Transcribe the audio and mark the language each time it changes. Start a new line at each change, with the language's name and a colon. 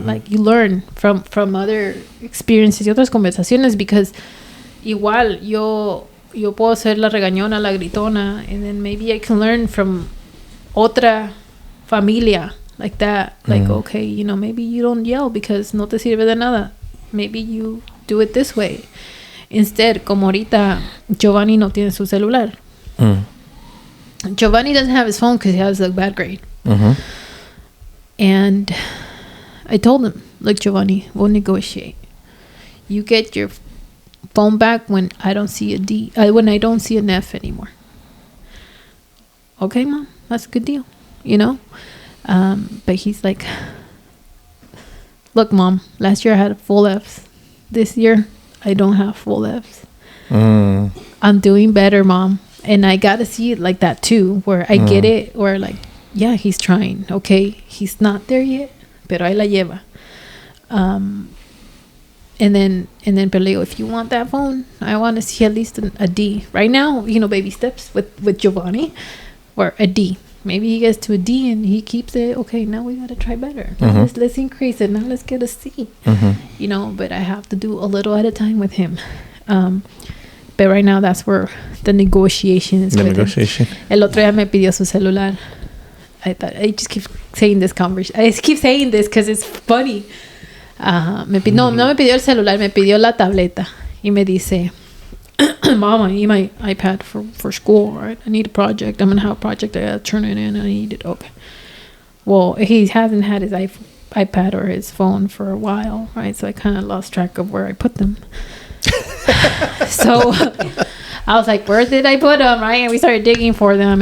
English: Mm-hmm. Like, you learn from other experiences
Spanish: y otras conversaciones,
English: because
Spanish: igual yo puedo ser la regañona, la gritona,
English: and then maybe I can learn from
Spanish: otra familia
English: like that. Like, okay, you know, maybe you don't yell because
Spanish: no te sirve de nada.
English: Maybe you do it this way.
Spanish: Instead, como ahorita Giovanni no tiene su celular.
English: Giovanni doesn't have his phone because he has a bad grade. And I told him, look, Giovanni, we'll negotiate. You get your phone back when I don't see a D, when I don't see an F anymore. Okay, Mom, that's a good deal, you know? But he's like, look, Mom, last year I had full Fs. This year, I don't have full Fs. I'm doing better, Mom. And I got to see it like that too, where I get it, where like, yeah, he's trying. Okay, he's not there yet,
Spanish: pero ahí la lleva.
English: And then
Spanish: pero le digo,
English: if you want that phone, I want to see at least a D. Right now, you know, baby steps with Giovanni, or a D. Maybe he gets to a D and he keeps it. Okay, now we got to try better. Now let's increase it. Now let's get a C. You know, but I have to do a little at a time with him. But right now, that's where the negotiation is.
Spanish: El otro día me pidió su celular.
English: I just keep saying this conversation. I just keep saying this because it's funny.
Spanish: No me pidió el celular, me pidió la tableta. Y me dice,
English: Mom, I need my iPad for school, right? I need a project. I'm going to have a project. I got to turn it in. I need it. Okay. Well, he hasn't had his iPad or his phone for a while, right? So I kind of lost track of where I put them. So I was like, where did I put them, right? And we started digging for them.